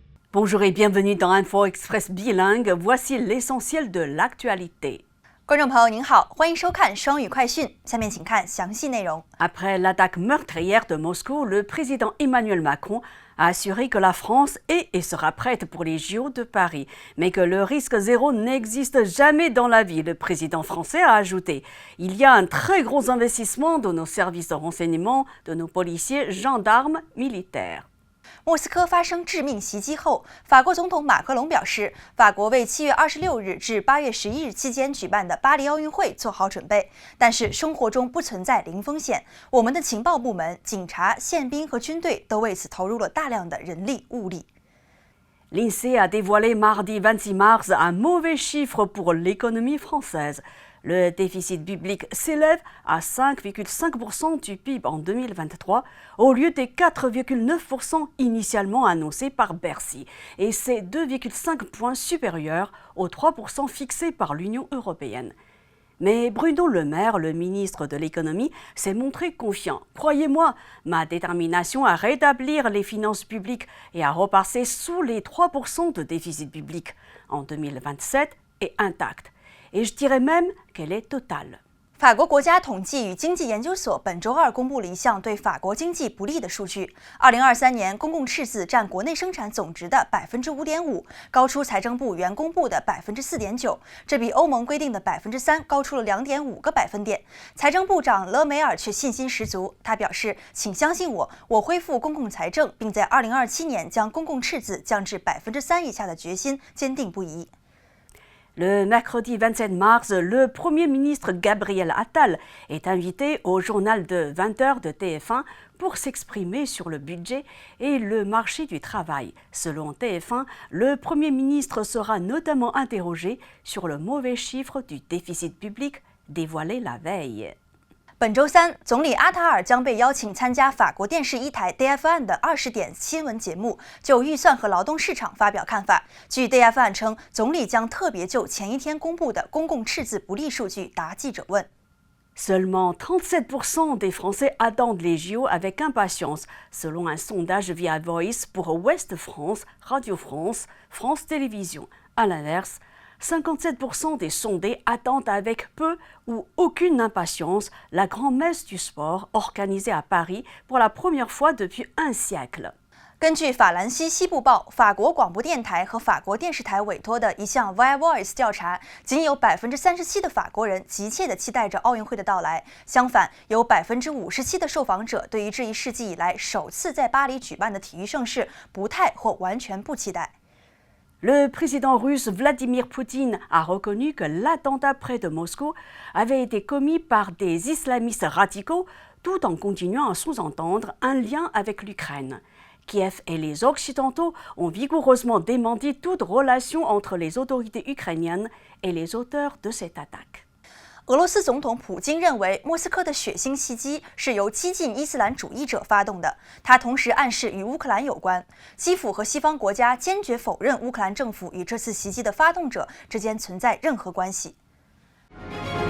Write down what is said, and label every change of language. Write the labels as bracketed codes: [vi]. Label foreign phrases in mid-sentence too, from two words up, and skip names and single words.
[fr] Bonjour et bienvenue dans Info Express bilingue. Voici l'essentiel de l'actualité. [zh] 观众朋友您好，欢迎收看双语快讯。下面请看详细内容。 [fr] Après l'attaque meurtrière de Moscou, le président Emmanuel Macron a assuré que la France est et sera prête pour les JO de Paris, mais que le risque zéro n'existe jamais dans la vie. Le président français a ajouté: il y a un très gros investissement de nos services de renseignement, de nos policiers, gendarmes, militaires. [zh] 莫斯科发生致命袭击后，法国总统马克龙表示，法国为7月26日至8月11日期间举办的巴黎奥运会做好准备。但是生活中不存在零风险，我们的情报部门、警察、宪兵和军队都为此投入了大量的人力物力。 [fr] L'INSEE a dévoilé mardi 26 mars un mauvais chiffre pour l'économie française. Le déficit public s'élève à 5,5% du PIB en 2023 au lieu des 4,9% initialement annoncés par Bercy. Et c'est 2,5 points supérieur aux 3% fixés par l'Union européenne. Mais Bruno Le Maire, le ministre de l'économie, s'est montré confiant. Croyez-moi, ma détermination à rétablir les finances publiques et à repasser sous les 3% de déficit public en 2027 est intacte. Et je dirais même qu'elle est totale. [zh] 法国国家统计与经济研究所本周二公布了一项对法国经济不利的数据。2023年公共赤字占国内生产总值的 5.5%， 高出财政部原公布的 4.9%， 这比欧盟规定的 3% 高出了 2.5个百分点。财政部长勒梅尔却信心十足，他表示：“请相信我，我恢复公共财政，并在2027年将公共赤字降至 3% 以下的决心坚定不移。” [fr] Le mercredi 27 mars, le Premier ministre Gabriel Attal est invité au journal de 20h de TF1 pour s'exprimer sur le budget et le marché du travail. Selon TF1, le Premier ministre sera notamment interrogé sur le mauvais chiffre du déficit public dévoilé la veille. [zh] 本周三，总理阿塔尔将被邀请参加法国电视一台 DF1 的20点新闻节目，就预算和劳动市场发表看法。据 DF1 称，总理将特别就前一天公布的公共赤字不利数据答记者问。 [fr] Seulement 37% des Français attendent les JO avec impatience, selon un sondage via Voice pour Ouest France, Radio France, France Télévisions. À l'inverse, 57% des sondés attendent avec peu ou aucune impatience la grand-messe du sport organisée à Paris pour la première fois depuis un siècle. [zh] 根据法兰西西部报、法国广播电台和法国电视台委托的一项 Via Voice 调查，仅有 37% 的法国人急切地期待着奥运会的到来。相反，有 57% 的受访者对于这一世纪以来首次在巴黎举办的体育盛事不太或完全不期待。 [fr] Le président russe Vladimir Poutine a reconnu que l'attentat près de Moscou avait été commis par des islamistes radicaux tout en continuant à sous-entendre un lien avec l'Ukraine. Kiev et les Occidentaux ont vigoureusement démenti toute relation entre les autorités ukrainiennes et les auteurs de cette attaque. [zh] 俄罗斯总统普京认为，莫斯科的血腥袭击是由激进伊斯兰主义者发动的。他同时暗示与乌克兰有关。基辅和西方国家坚决否认乌克兰政府与这次袭击的发动者之间存在任何关系。